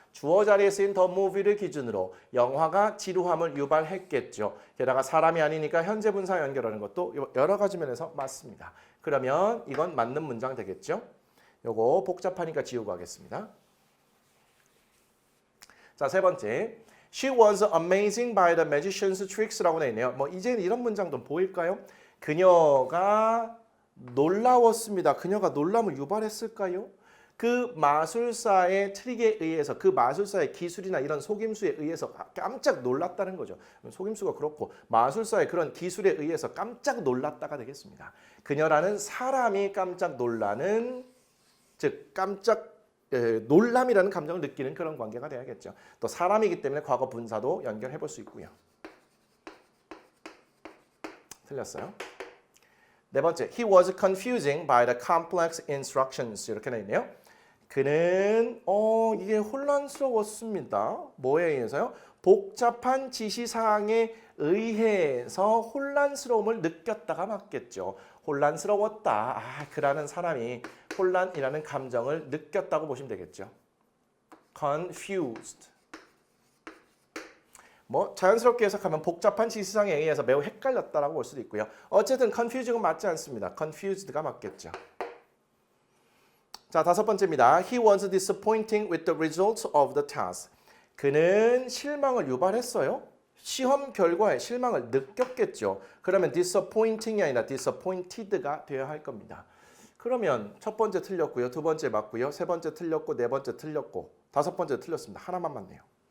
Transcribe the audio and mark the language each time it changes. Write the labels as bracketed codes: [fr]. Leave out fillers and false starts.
[ko] 주어 자리에 쓰인 the movie를 기준으로 영화가 지루함을 유발했겠죠. 게다가 사람이 아니니까 현재 분사 연결하는 것도 여러 가지 면에서 맞습니다. 그러면 이건 맞는 문장 되겠죠. 요거 복잡하니까 지우고 하겠습니다. 자, 세 번째. [en] She was amazing by the magician's tricks라고 [ko] 되어 있네요. 뭐 이제는 이런 문장도 보일까요? 그녀가 놀라웠습니다. 그녀가 놀람을 유발했을까요? 그 마술사의 트릭에 의해서 그 마술사의 기술이나 이런 속임수에 의해서 깜짝 놀랐다는 거죠. 속임수가 그렇고 마술사의 그런 기술에 의해서 깜짝 놀랐다가 되겠습니다. 그녀라는 사람이 깜짝 놀라는 즉 깜짝 놀람이라는 감정을 느끼는 그런 관계가 돼야겠죠. 또 사람이기 때문에 과거 분사도 연결해 볼 수 있고요. 틀렸어요. 네 번째, [en] he was confusing by the complex instructions [ko] 이렇게 되어 있네요. 그는 이게 혼란스러웠습니다. 뭐에 의해서요? 복잡한 지시사항에 의해서 혼란스러움을 느꼈다가 맞겠죠. 혼란스러웠다. 그라는 사람이 혼란이라는 감정을 느꼈다고 보시면 되겠죠. [en] confused. [ko] 뭐 자연스럽게 해석하면 복잡한 지시사항에 의해서 매우 헷갈렸다라고 볼 수도 있고요. 어쨌든 confused가 맞지 않습니다. confused가 맞겠죠. 자, 다섯 번째입니다. [en] He was disappointing with the results of the task. [ko] 그는 실망을 유발했어요. 시험 결과에 실망을 느꼈겠죠. 그러면 disappointing이 아니라 disappointed가 되어야 할 겁니다. 그러면 첫 번째 틀렸고요. 두 번째 맞고요. 세 번째 틀렸고 네 번째 틀렸고 다섯 번째 틀렸습니다. 하나만 맞네요.